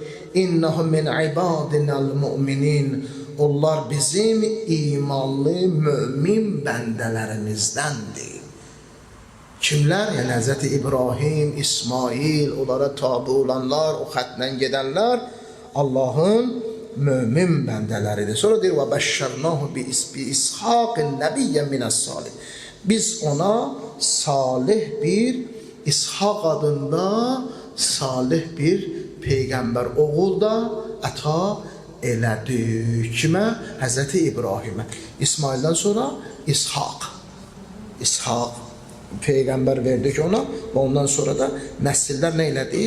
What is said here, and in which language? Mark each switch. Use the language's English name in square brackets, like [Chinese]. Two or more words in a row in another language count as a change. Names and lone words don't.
[Arabic] إنه من عبادنا المؤمنين. [Azerbaijani] Onlar bizim imanlı, mümin bəndələrimіздəndir. Kimlər? Yəni Həzrəti İbrahim, İsmail, onlara tabi olanlar, o xətlə gedənlər Allahın mümin bəndələridir. Sonra deyir, [Arabic] وَبَشَّرْنَاهُ بِإِسْحَاقٍ نَبِيًّا مِنَ الصَّالِحِ. [Azerbaijani] Biz ona salih bir, İshaq adında salih bir Peyğəmbər oğul da əta elədik. Kimə? Həzrəti İbrahimə. İsmaildən sonra İshaq. İshaq Peyğəmbər verdik ona və ondan sonra da nəsillər nə elədik?